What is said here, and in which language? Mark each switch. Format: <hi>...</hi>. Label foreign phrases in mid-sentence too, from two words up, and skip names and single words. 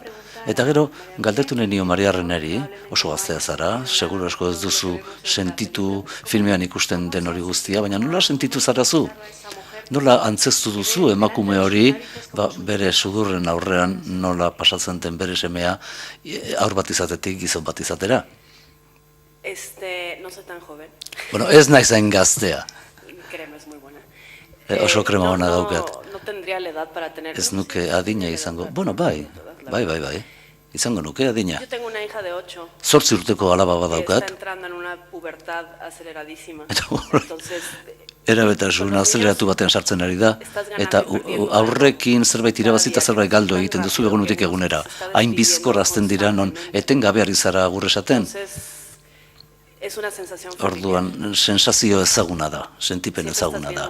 <eu>Eta gero, galdetu nahi nio Mariarreneri, oso gaztea zara, seguro asko ez duzu sentitu filmean ikusten den hori guztia, baina nola sentitu zara zu? Nola antzeztu duzu emakume hori, bere sudurren aurrean nola pasatzen den bere semea aur bat izatetik gizon bat izatera?</eu> <es>No soy tan joven.</es> <eu>Bueno, ez naiz hain gaztea.</eu> <es>Crema es muy buena.</es> <eu>Oso krema ona daukat.</eu> <es>No tendría la edad para tener...</es> <eu>Ez nuke adina izango. Bueno, bai. Izango nuke adina.</eu> <es>Yo tengo una hija de 8.</es> <eu>8 urteko alaba bat daukat.</eu> <es>Está entrando en una pubertad aceleradísima. Entonces...</es> <eu>Erabetasun azeleratu batean sartzen ari da, eta aurrekin zerbait irabazita zerbait galdu egiten duzu egunutik egunera. Hain bizkor azten dira non etengabe ari zara agur esaten. Orduan, sensazio ezaguna da, sentipen ezaguna da.</eu>